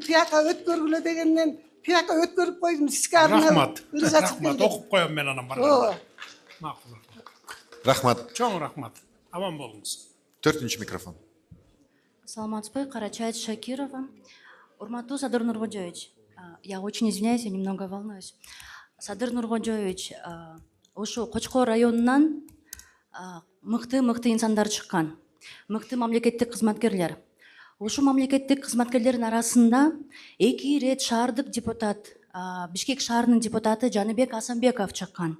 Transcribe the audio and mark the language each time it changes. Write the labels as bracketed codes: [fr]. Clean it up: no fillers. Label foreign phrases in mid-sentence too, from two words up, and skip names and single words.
[ky] Тияка өткөргүлө дегенден тияка өткөрүп койдум. Сизге Рахмат. Рахмат. Окуп коем мен анан барганда. Макул. Рахмат. Чоң рахмат. Аман болуңуз. 4-нчү микрофон. Саламатсызбы, Карачаева Шакирова. Урматтуу Садыр Нуркожоевич, [ru] я очень извиняюсь, я немного волнуюсь. [ky] Садыр Нуркожоевич, ушу Кочкор районунан мыкты инсандар чыккан. Мыкты мамлекеттик кызматкерлер. Ушу мамлекеттик кызматкерлердин арасында 2 рет шаардык депутат, Бишкек шаарынын депутаты Жаныбек Асанбеков чыккан.